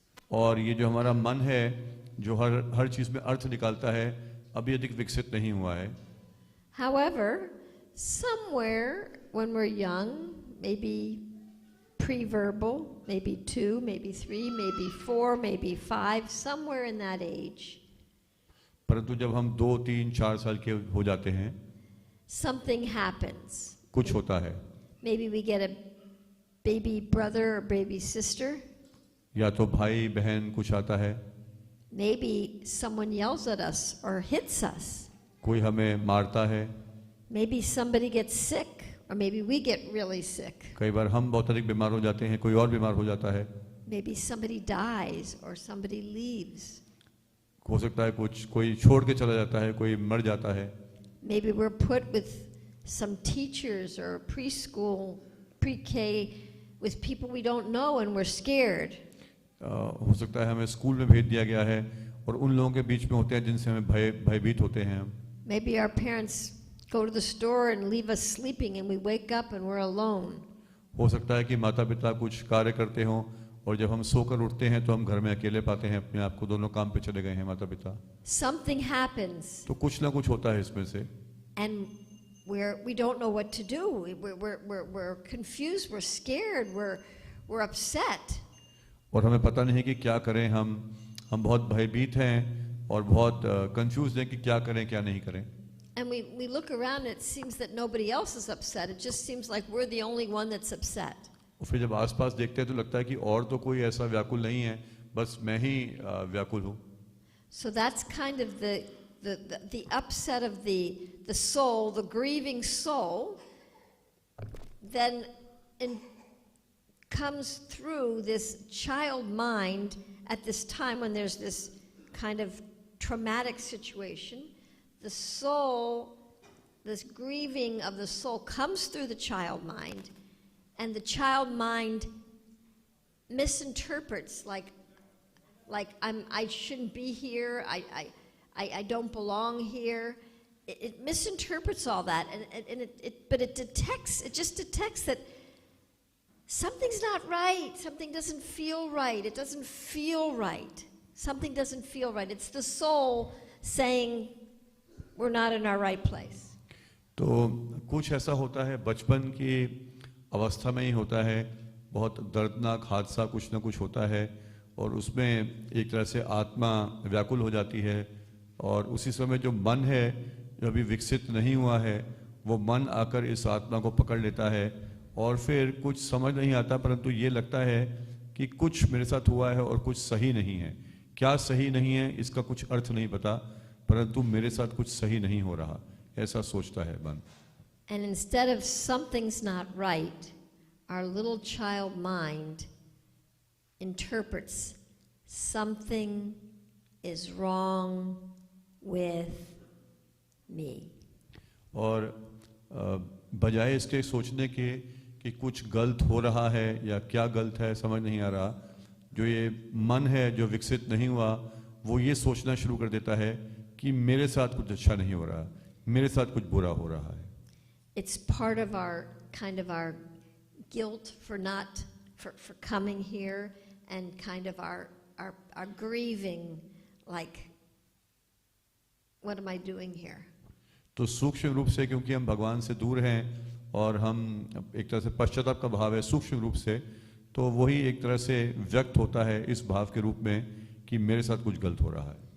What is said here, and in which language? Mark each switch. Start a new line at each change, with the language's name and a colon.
Hindi: और ये जो हमारा मन है जो हर चीज में अर्थ निकालता है अभी अधिक विकसित नहीं हुआ है.
English: However, somewhere when we're young, maybe pre-verbal, maybe 2, maybe 3, maybe 4, maybe 5, somewhere in that age.
Hindi: परंतु जब हम 2, 3, 4 साल के हो जाते हैं
English: something happens.
Hindi: कुछ होता है.
English: Maybe we get a baby brother or baby sister.
Hindi: या तो भाई बहन कुछ आता है.
English: Maybe someone yells at us or hits us.
Hindi: कोई हमें मारता है.
English: Maybe somebody gets sick or maybe we get really sick.
Hindi: कई बार हम बहुत अधिक बीमार हो जाते हैं, कोई और बीमार हो जाता है.
English: Maybe somebody dies or somebody leaves.
Hindi: हो सकता है कोई छोड़ के चला जाता है, कोई मर जाता है.
English: Maybe we're put with some teachers or preschool, pre-K with people we don't know and we're scared.
Hindi: हो सकता है हमें स्कूल में भेज दिया गया है और उन लोगों के बीच में होते हैं जिनसे हमें भयभीत होते हैं हम.
English: Maybe our parents go to the store and leave us sleeping and we wake up and we're alone.
Hindi: हो सकता है कि माता पिता कुछ कार्य करते हों और जब हम सोकर उठते हैं तो हम घर में अकेले पाते हैं अपने आप को, दोनों काम पे चले गए हैं माता पिता.
English: Something happens.
Hindi: तो कुछ ना कुछ होता है इसमें से.
English: And we don't know what to do. We're confused. We're scared. We're upset.
Hindi: और हमें पता नहीं कि क्या करें. हम बहुत भयभीत हैं और बहुत कंफ्यूज हैं कि क्या करें क्या नहीं करें.
English: And we look around and it seems that nobody else is upset. It just seems like we're the only one that's upset.
Hindi: और फिर जब आसपास देखते हैं तो लगता है कि और तो कोई ऐसा व्याकुल नहीं है, बस मैं ही व्याकुल हूँ.
English: So that's kind of the upset of the soul, the grieving soul, then comes through this child mind at this time when there's this kind of traumatic situation. The soul, this grieving of the soul comes through the child mind, and the child mind misinterprets like I shouldn't be here, I don't belong here. It misinterprets all that, but it just detects that something's not right, something doesn't feel right, it doesn't feel right, something doesn't feel right. It's the soul saying we're not in our right place.
Hindi: तो कुछ ऐसा होता है, बचपन की अवस्था में ही होता है, बहुत दर्दनाक हादसा कुछ ना कुछ होता है और उसमें एक तरह से आत्मा व्याकुल हो जाती है और उसी समय जो मन है, जो अभी विकसित नहीं हुआ है, वो मन आकर इस आत्मा को पकड़ लेता है और फिर कुछ समझ नहीं आता, परंतु ये लगता है कि कुछ मेरे साथ हुआ है और कुछ सही नहीं है. क्या सही नहीं है इसका कुछ अर्थ नहीं पता, परंतु मेरे साथ कुछ सही नहीं हो रहा, ऐसा सोचता है मन.
English: And instead of something's not right, our little child mind interprets something is wrong with me.
Hindi: और बजाय इसके सोचने के कि कुछ गलत हो रहा है या क्या गलत है समझ नहीं आ रहा, जो ये मन है जो विकसित नहीं हुआ, वो ये सोचना शुरू कर देता है कि मेरे साथ कुछ अच्छा नहीं हो रहा, मेरे साथ कुछ बुरा हो रहा है.
English: It's part of our kind of our guilt for not for coming here, and kind of our grieving, like what am I doing here?
Hindi: तो सूक्ष्म रूप से क्योंकि हम भगवान से दूर हैं और हम एक तरह से पश्चाताप का भाव है सूक्ष्म रूप से, तो वही एक तरह से व्यक्त होता है इस भाव के रूप में कि मेरे साथ कुछ गलत हो रहा है.